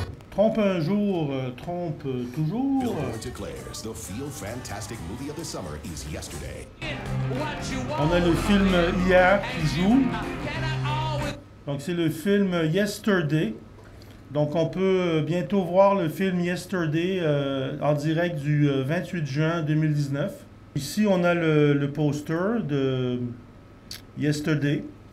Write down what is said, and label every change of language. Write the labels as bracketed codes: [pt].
[fr] Trompe un jour, trompe toujours. [en] Billboard declares the feel fantastic movie of the summer is Yesterday. [fr] On a le film Hier qui joue. Donc c'est le film Yesterday. Donc on peut bientôt voir le film Yesterday en direct du 28 juin 2019. Ici on a le poster de Yesterday.